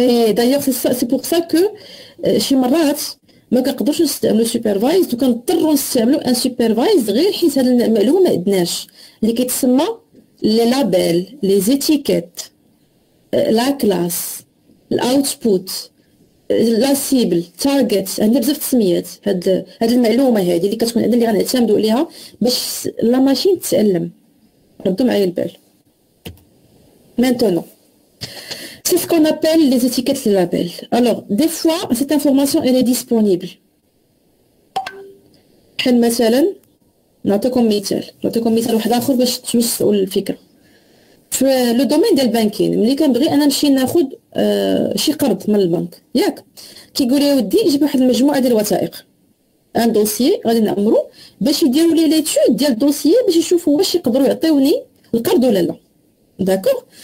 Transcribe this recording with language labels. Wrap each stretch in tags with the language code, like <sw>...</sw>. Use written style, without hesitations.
<ar>دايوغ سي بور سا كو شي مرات ما كنقدروش نستعملوا سوبرفايز وكنضطروا نستعملوا ان سوبرفايز غير حيت هاد المعلومه ما عندناش اللي كيتسمى لي لابيل لي زيتيكيت لا كلاس الاوتبوت لا سيبل تارجت. عندنا بزاف التسميات هاد المعلومه هذه اللي كتكون عندنا اللي غنعتمدوا عليها باش لا ماشين تتعلم. ردوا معايا البال.</ar> <fr>Maintenant, c'est ce qu'on appelle les étiquettes les labels. Alors, des fois, cette information elle est disponible.</fr> <ar>بحال مثلا نعطيكم مثال واحد اخر باش توسعوا الفكره. في لو دومين ديال البانكين ملي كنبغي انا نمشي ناخذ شي قرض من البنك ياك كيقول لي ودي جيب واحد المجموعه ديال الوثائق ان دوسيي غادي نعمرو باش يديروا لي ليتود ديال الدوسيي باش يشوفوا واش يقدروا يعطيوني القرض ولا لا داكوغ.</ar>